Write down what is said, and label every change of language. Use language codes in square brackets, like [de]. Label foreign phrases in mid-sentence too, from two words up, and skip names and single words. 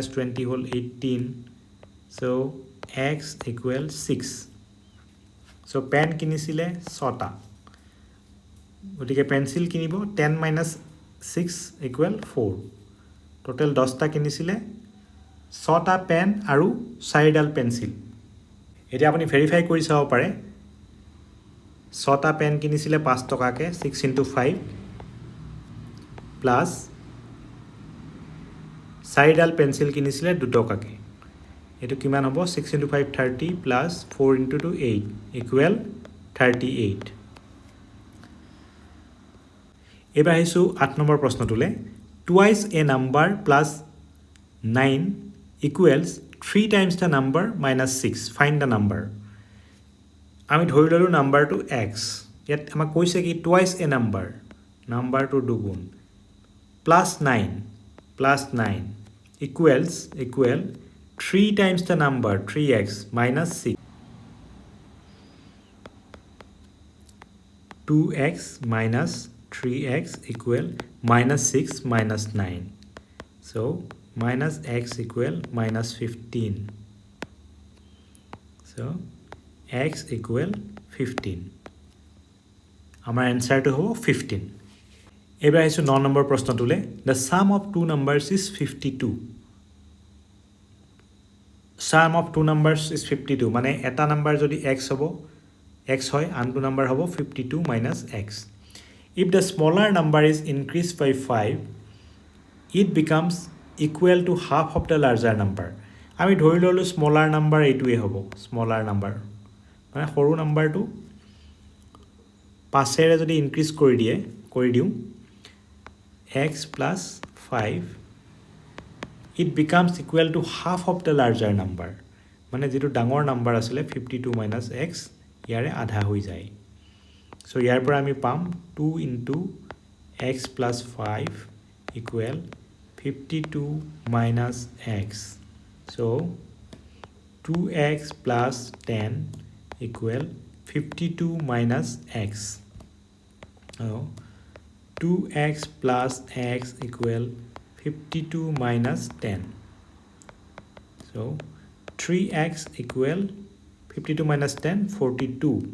[en] 20 whole 18 so x equal 6 so pen [as] কিনিছিলে 6টা গটিকে পেন্সিল কিনিব [en] 10 minus 6 equal 4 total [as] 10টা কিনিছিলে 6টা পেন আৰু 4ডাল পেন্সিল এতিয়া আপুনি ভেৰিফাই কৰি চাব পাৰে 6টা পেন কিনিছিলে 5 টকাকে [en] 6 into [as] 5 প্লাস 4ডাল পেন্সিল কিনিছিলে 2 টকাকে এটো কিমান হ'ব [en] 6 into 5 30 plus 4 into 2 8 equal 38 [as] এবাৰ আহিছো 8 নম্বৰ প্ৰশ্নটোলে [en] twice a number plus 9 equals 3 times the number minus 6 find the number [as] আমি ধৰি ললো নাম্বাৰটো [en] x [as] ইয়াত আমাক কৈছে কি [en] twice a number [as] নাম্বাৰটো দুগুণ [en] plus 9 equal 3 times the number 3x minus 6 2x minus 3x equal minus 6 minus 9 So minus x equal minus 15. So x equal 15. Our answer to 15. [as] এবাৰ আহিছো 9 নম্বৰ প্ৰশ্নটোলে [en] the sum of two numbers is 52. Sum of two numbers is 52 [as] মানে এটা নাম্বার যদি x হ'ব x হয় আনটো নাম্বার হ'ব [en] 52 minus x. If the smaller number is increased by 5 it becomes equal to half of the larger number. [as] আমি ধৰি ললো [en] smaller number [as] এইটোৱে হ'ব [en] smaller number [as] মানে সৰু নাম্বাৰটো 5 এৰে যদি ইনক্ৰিজ কৰি দিও [en] x plus 5 it becomes equal to half of the larger number [as] মানে যেটো ডাঙৰ নাম্বাৰ আছিল [en] 52 minus x [as] ইয়াৰে আধা হৈ যায় সো ইয়াৰ পৰা আমি পাম [en] 2 into x plus 5 equal 52 minus x so 2x plus 10 equal 52 minus x so 2x plus x equal 52 minus 10 so 3x equal 52 minus 10 42